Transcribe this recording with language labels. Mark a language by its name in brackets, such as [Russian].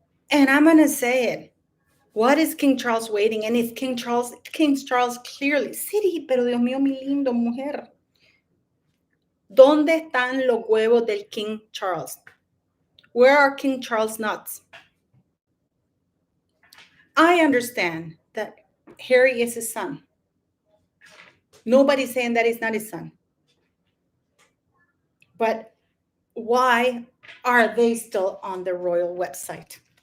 [English] And I'm going to say it. What is King Charles waiting? And if King Charles clearly, [Spanish] sí, pero Dios mío, mi lindo mujer. ¿Dónde están los huevos del King Charles? [English] Where are King Charles nuts? I understand that Harry is his son. Nobody's saying that he's not his son. But why are they still on the royal website?